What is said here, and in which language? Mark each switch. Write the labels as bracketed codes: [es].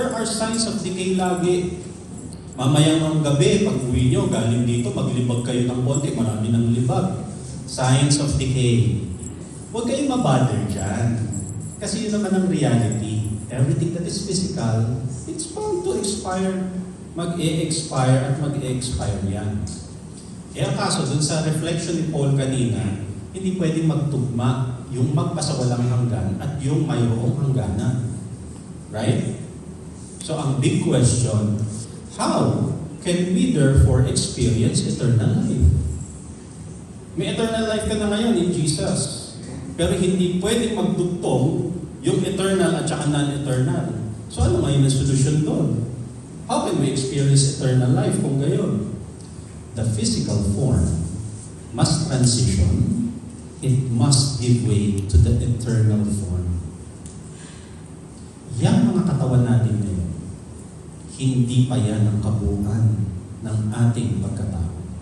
[en] There are signs of decay lagi. [tl] Mamayang ng gabi, pag uwi nyo, galing dito, maglibag kayo ng konti, marami ng libag. [en] Signs of decay. [tl] Huwag kayong mabother dyan. Kasi yun naman ang reality. [en] Everything that is physical, it's bound to expire. [tl] Mag-e-expire at mag-e-expire yan. Kaya kaso, dun sa reflection ni Paul kanina, hindi pwedeng magtugma yung magpasawalang hanggan at yung mayroong hangganan. Right? [en] So ang big question, how can we therefore experience eternal life? [tl] May eternal life ka na ngayon in Jesus. Pero hindi pwedeng magdugtong yung eternal at saka non-eternal. So ano ngayon ang solusyon doon? [en] How can we experience eternal life [tl] kung gayon? [en] The physical form must transition. It must give way to the eternal form. [tl] Yang mga katawan natin ngayon, hindi pa yan ang kabuuan ng ating pagkatao.